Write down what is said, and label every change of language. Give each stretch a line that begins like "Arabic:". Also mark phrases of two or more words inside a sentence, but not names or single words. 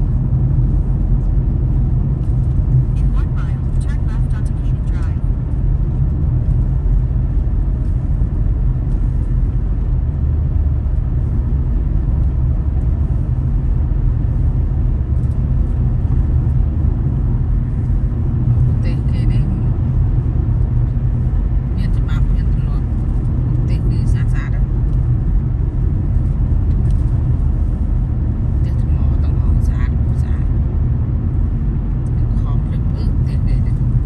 English: In 1 mile, turn left onto Caden Drive.
Khmer: ប្រទេសគេនេះមានច្បាប់មានទម្លាប់ប្រទេសគឺស្អាតស្អាតហើយផ្ទះថ្មទាំងអស់ស្អាតស្អាតខំភ្លឹកភ្លឺផ្ទះគេនេះ